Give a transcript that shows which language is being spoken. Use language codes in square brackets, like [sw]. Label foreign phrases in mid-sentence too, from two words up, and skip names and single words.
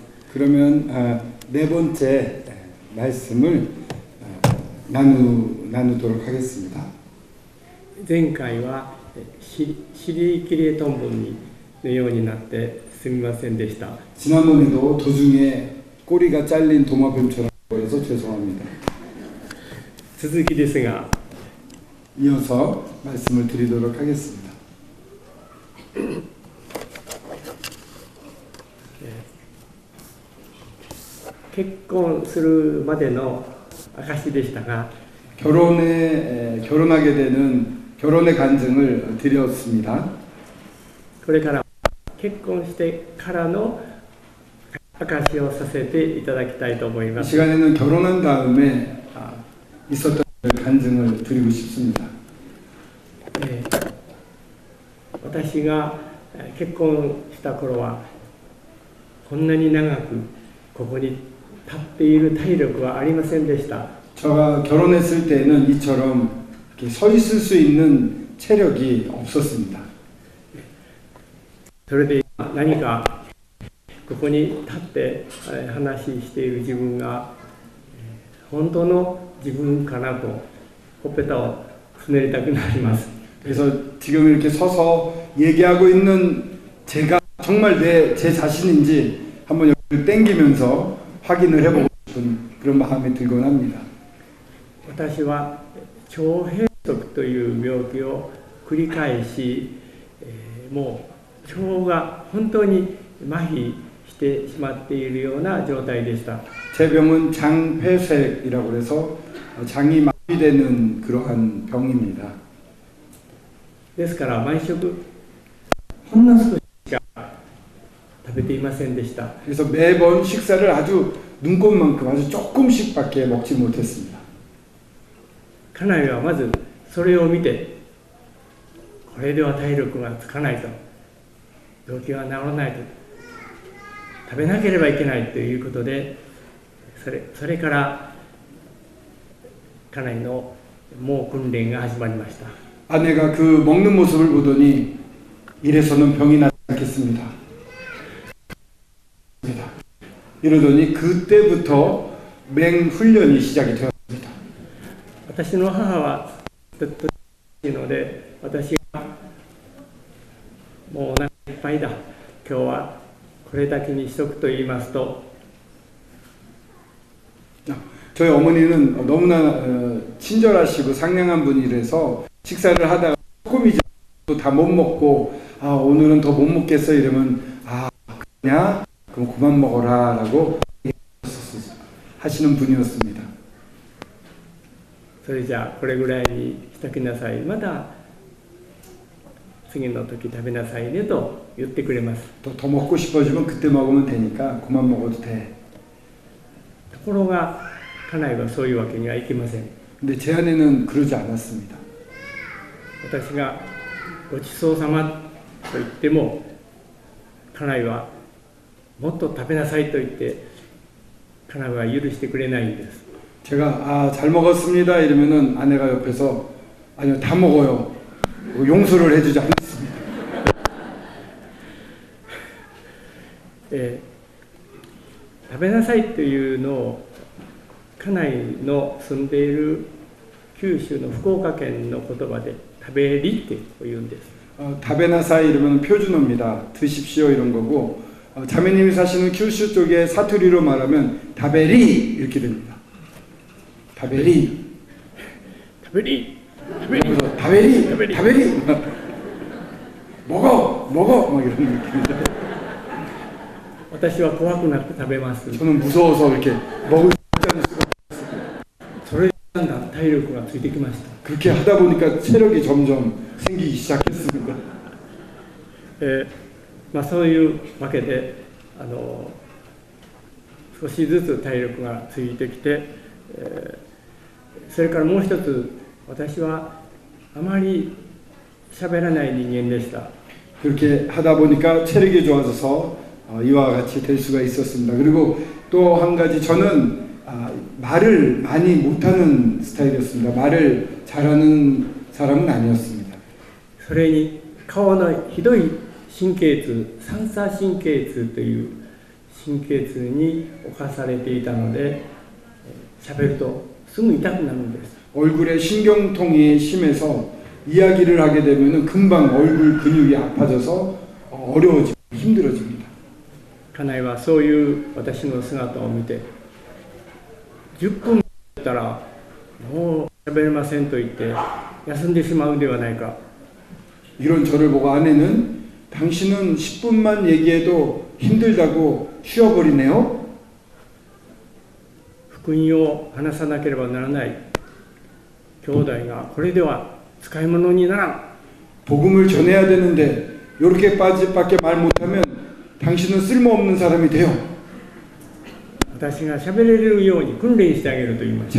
[ko] 그러면 네 번째 말씀을 나누도록 하겠습니다. [ja] 前回は尻切れトンボのようになってすみませんでした。 [ko] 지난번에도 도중에 꼬리가 잘린 도마뱀처럼 보여서 죄송합니다. [ja] 続きですが [ko] 이어서 말씀을 드리도록 하겠습니다. [ja] 結婚するまでの証でしたが [ko] 결혼하게 되는 결혼의 간증을 드렸습니다. [ja] これから結婚してからの証をさせていただきたいと思います。 [ko] 이 시간에는 결혼한 다음에 있었던 간증을 드리고 싶습니다. [ja] 私が結婚した頃はこんなに長くここに立っている体力はありませんでした。 [ko] 제가 결혼했을 때는 이처럼 이렇게 서 있을 수 있는 체력이 없었습니다. [ja] それで何かここに立って話している自分が本当の自分かなとほっぺたをつねりたくなります。 [ko] 그래서 지금 이렇게 서서 얘기하고 있는 제가 정말 제 자신인지 한번 여기를 땡기면서 확인을 해보고 싶은 그런 마음이 들곤 합니다. [ja] 私は腸閉塞という病気を繰り返し、もう腸が本当に麻痺してしまっているような状態でした。 [ko] 제 병은 장폐색이라고 해서 장이 마비되는 그러한 병입니다. [ja] ですから毎食ほんの少ししか食べていませんでした。 [ko] 그래서 매번 식사를 아주 눈곱만큼 아주 조금씩밖에 먹지 못했습니다. [ja] 家内はまずそれを見て、これでは体力がつかないと、病気は治らないと、食べなければいけないということで、それから家内のもう訓練が始まりました。 [ko] 아내가 그 먹는 모습을 보더니 이래서는 병이 나지 않겠습니다. 이러더니 그때부터 맹훈련이 시작이 되었습니다. [ja] 私の母はずっといいので、私がもうお腹いっぱいだ、今日はこれだけにしとくと言いますと、 [ko] 저희 어머니는 너무나 친절하시고 상냥한 분이라서 식사를 하다가 조금이지 다 못 먹고 오늘은 더 못 먹겠어 이러면 그냥 그럼 그만 먹어라 라고 하시는 분이었습니다. [ja] それじゃあこれぐらいにしときなさい、また次の時食べなさいねと言ってくれます。 [ko] 더 먹고 싶어지면 그때 먹으면 되니까 그만 먹어도 돼. [ja] ところが家内はそういうわけにはいきません。 [ko] 근데 제 아내는 그러지 않았습니다. [ja] 私がごちそうさまと言っても家内はもっと食べなさいと言って家内は許してくれないんです。 [ko] 제가 잘 먹었습니다 이러면은 아내가 옆에서 아니요 다 먹어요 용서를 해주지 않습니다. [ja] 食べなさいというのを家内の住んでいる九州の福岡県の言葉で食べりって言うんです。 [ko] 다베나사이 이러면 표준어입니다. 드십시오 이런 거고 자매님이 사시는 규슈 쪽에 사투리로 말하면 다베리 이렇게 됩니다. 다베리. 다베리. 그래서 [ja] 食べり 食べり [ko] 먹어 막 이런 느낌이죠. [ja] 私は怖くなって食べます。 [ko] 저는 무서워서 이렇게 먹을 수가. [ja] それでだんだん体力がついてきました。 [ko] 그렇게 하다 보니까 체력이 점점 생기기 시작했습니다. [ja] そういうわけで少しずつ体力がついてきて、それからもう一つ、私はあまり喋らない人間でした。 [ko] 그렇게 하다 보니까 체력이 좋아져서 이와 같이 될 수가 있었습니다. 그리고 또 한 가지 저는 말을 많이 못하는 스타일이었습니다. 말을 잘하는 사람은 아니었습니다. [ja] それに顔のひどい神経痛、三叉神経痛という神経痛に侵されていたので、喋るとすぐ痛くなるんです。 [ko] 얼굴에 신경통이 심해서 이야기를 하게 되면 금방 얼굴 근육이 아파져서 어려워지고 힘들어집니다. [ja] 家内はそういう私の姿を見て、10分経ったらもう喋れませんと言って休んでしまうではないか。 [ko] 이런 저를 보고 아내는 당신은 10분만 얘기해도 힘들다고 쉬어버리네요. [ja] 福音を話さなければならない兄弟がこれでは使い物にならん。 [ko] 복음을 전해야 되는데 이렇게밖에 말 못하면 당신은 쓸모없는 사람이 돼요. [ja] 私が喋れるように訓練してあげると言いました。